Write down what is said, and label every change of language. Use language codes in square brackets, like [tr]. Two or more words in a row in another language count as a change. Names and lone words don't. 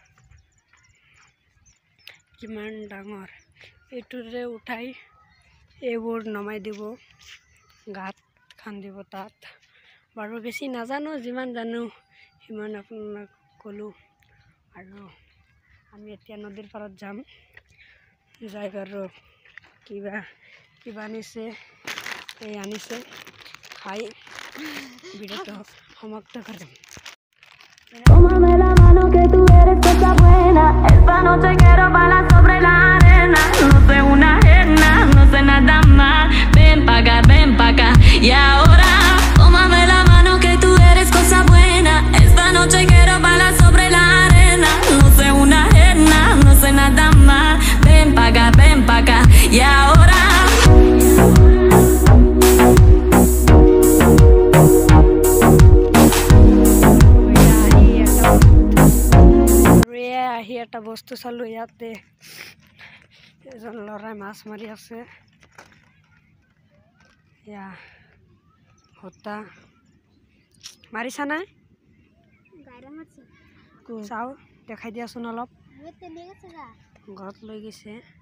[as] কিমান ডাঙৰ এইটোৰে উঠাই এইবোৰ নমাই দিব গাঁত খান্দিব তাত বাৰু বেছি নাজানো যিমান জানো সিমান আপোনাক ক'লোঁ আৰু আমি এতিয়া নদীৰ পাৰত যাম যাই বাৰু কিবা আনিছে এই আনিছে খাই ভিডিওটো সমাপ্ত কৰিম [es] Tómame la mano que tú eres cosa buena. Esta noche quiero bailar sobre la arena. No sé una ajena, no sé nada más. Ven pa' acá. Y ahora, tómame la mano que tú eres cosa buena. Esta noche quiero bailar sobre la arena. No sé una ajena, no sé nada más. Ven pa' acá. Y ahora. [as] আহি এটা বস্তু চালোঁ ইয়াতে এজন ল'ৰাই মাছ মাৰি আছে এয়া হোতা মাৰিছা নাই চাওঁ দেখাই দিয়াচোন অলপ ঘৰত লৈ গৈছে